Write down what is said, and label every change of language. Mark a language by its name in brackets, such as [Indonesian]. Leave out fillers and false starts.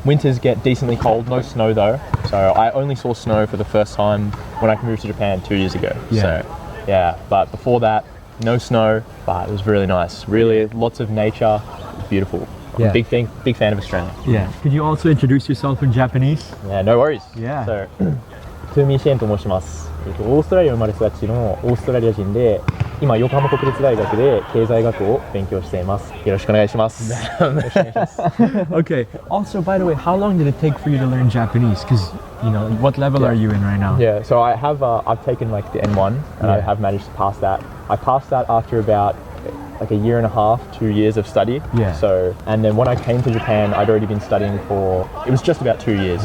[English] Winters get decently cold, no snow though. So I only saw snow for the first time when I moved to Japan 2 years ago. Yeah. So yeah, but before that, no snow, but it was really nice. Really lots of nature, beautiful. Yeah. Big fan of Australia. Yeah. Could you also introduce yourself in Japanese? Yeah, no worries. Yeah. [Japanese] So, トゥーミーシェーンと申します。オーストラリア生まれ育ちのオーストラリア人で、今横浜国立大学で経済学を勉強しています。よろしくお願いします。 [English] Okay. Also, by the way, how long did it take for you to learn Japanese? Because, you know, what level are you in right now? Yeah, so I've taken like the N1 and I Yeah. have managed to pass that. I passed that after about like a year and a half, 2 years of study. Yeah. So, and then when I came to Japan, I'd already been studying for, it was just about 2 years